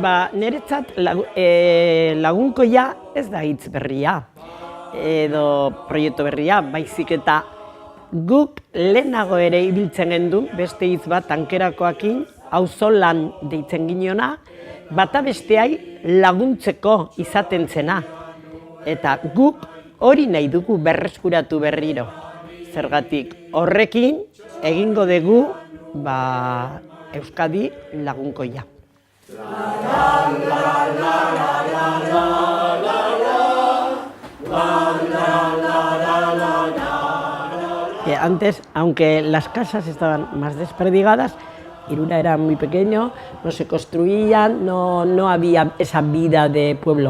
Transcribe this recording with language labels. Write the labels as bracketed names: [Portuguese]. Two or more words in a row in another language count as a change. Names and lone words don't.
[Basque] Niretzat lagunkoia ez da hitz berria edo proiektu berria, baizik eta guk lehenago ere ibiltzen gendu beste hitz bat tankerakoakin, auzolan deitzen ginona, bata besteai laguntzeko izaten zena. Eta guk hori nahi dugu berreskuratu berriro. Zergatik horrekin egingo dugu Euskadi lagunkoia. [Spanish] Antes, aunque las casas estaban más desperdigadas, Iruna era muy pequeño, no se construían, no había esa vida de pueblo.